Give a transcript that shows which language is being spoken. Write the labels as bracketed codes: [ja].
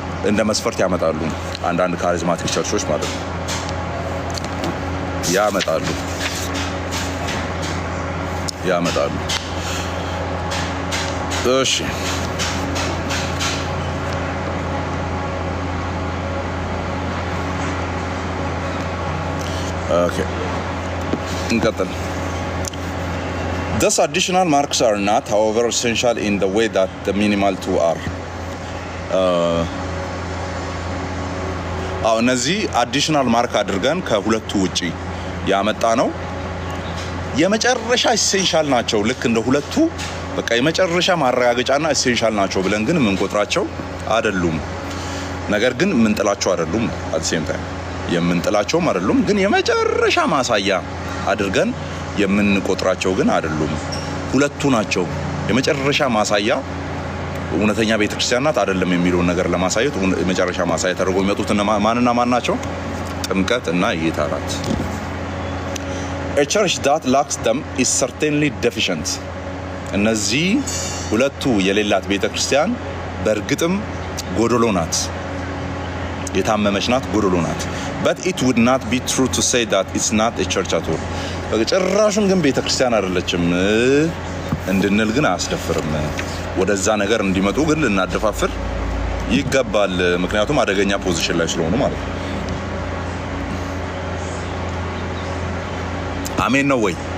[am] እንደ መስፈርት ያመጣሉ። አንዳንድ ካሪዝማቲክ ቸርቾች ማለት ነው ያመጣሉ። እሺ ኦኬ እንቀጥል። [en] Thus additional marks are not, however, essential in the way that the minimal two are. [am] እነዚህ አዲሽናል ማርክ አድርገን ከሁለቱ ውጪ ያመጣ ነው የመጨረሻ ኢሴንሻል ናቸው። ልክ እንደ ሁለቱ በቃ የመጨረሻ ማረጋገጫና ኢሴንሻል ናቸው ብለን ግን የምንቆጥራቸው አይደሉም። ነገር ግን የምንጥላቸው አይደሉም። አትሴም ታይም የምንጥላቸውም አይደሉም። ግን የመጨረሻ ማሳያ አድርገን የምንቆጥራቸው ግን አይደሉም። ሁለቱ ናቸው የመጨረሻ ማሳያ። እውነተኛ ቤተክርስቲያን ናት አይደለም የሚለውን ነገር ለማሳየት የመጨረሻ ማሳያ ተደርገው የሚመጡት ማንና ማን ናቸው? ጥምቀት እና እይታ ናት። [en] A church that lacks them is certainly deficient. [am] እነዚህ ሁለቱ የሌላት ቤተክርስቲያን በእርግጥም ጎደሎ ናት፣ የታመመች ናት፣ ጎደሎ ናት። [en] But it would not be true to say that it's not a church at all. [am] በጭራሹም ግን ቤተክርስቲያን አይደለችም እንድንል ግን አያስደፍርም። ወደዛ ነገር እንዲመጡ ግን ልናደፋፍር ይገባል። ምክንያቱም አደገኛ ፖዚሽን ላይ ስለሆኑ ማለት ነው። አሜን ነው ወይ?